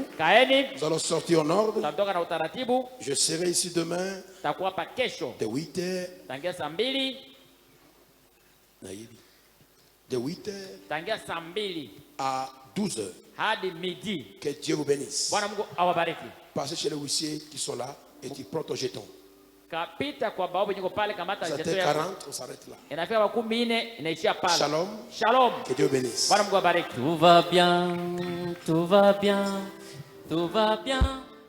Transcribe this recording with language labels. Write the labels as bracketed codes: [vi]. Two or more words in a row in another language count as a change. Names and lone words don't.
[fr] Nous allons sortir en ordre. Je serai ici demain de 8h de 8h à 12h. Que Dieu vous bénisse. Passez chez les huissiers qui sont là et qui prennent ton jeton. [sw] Kapita kwa babu niko pale kamata jeto yako. 40, [fr] on s'arrête là. [sw] Inafika 14 inaishia pale. Shalom. Shalom. [fr] Que Dieu bénisse. [sw] Bwana Mungu abariki. [fr] Tout va bien, tout va bien, tout va bien.